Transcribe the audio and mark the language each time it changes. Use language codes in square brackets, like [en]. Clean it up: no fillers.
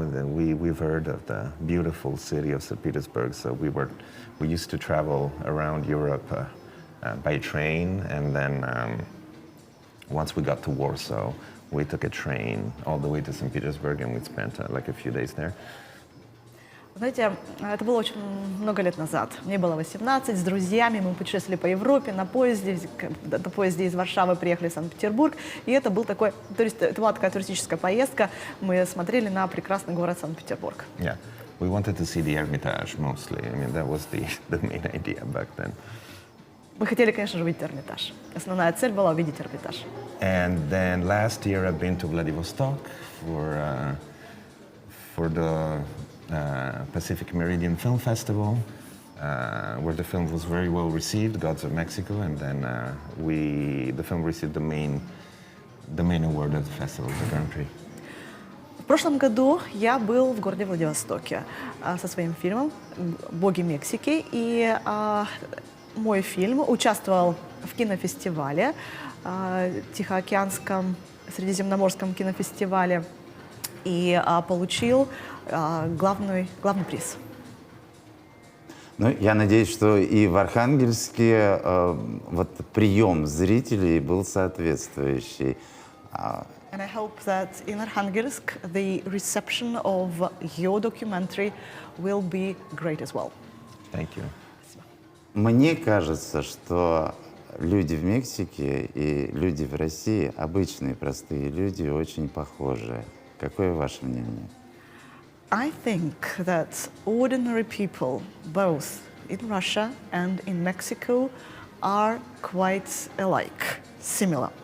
[en] And then we've heard of the beautiful city of St. Petersburg. So we used to travel around Europe by train, and then once we got to Warsaw, we took a train all the way to St. Petersburg, and we spent like a few days there. [ru] Знаете, это было очень много лет назад. Мне было 18, с друзьями мы путешествовали по Европе на поезде из Варшавы приехали в Санкт-Петербург, и это был такой, это была такая туристическая поездка. Мы смотрели на прекрасный город Санкт-Петербург. [en] Yeah, we wanted to see the Hermitage mostly. I mean, that was the main idea back then. [ru] Мы хотели, конечно же, увидеть Эрмитаж. Основная цель была увидеть Эрмитаж. [en] And then last year I've been to Vladivostok for the Pacific Meridian Film Festival, where the film was very well received, Gods of Mexico, and then the film received the main award of the festival, the Grand Prix. [ru] В прошлом году я был в городе Владивостоке со своим фильмом «Боги Мексики», и мой фильм участвовал в кинофестивале, Тихоокеанском Средиземноморском кинофестивале, и получил главный приз. Ну, я надеюсь, что и в Архангельске вот прием зрителей был соответствующий. [en] And I hope that in Arhangelsk the reception of your documentary will be great as well. Thank you. [ru] Мне кажется, что люди в Мексике и люди в России, обычные простые люди, очень похожи. Какое ваше мнение? [en] I think that ordinary people, both in Russia and in Mexico, are quite alike, similar.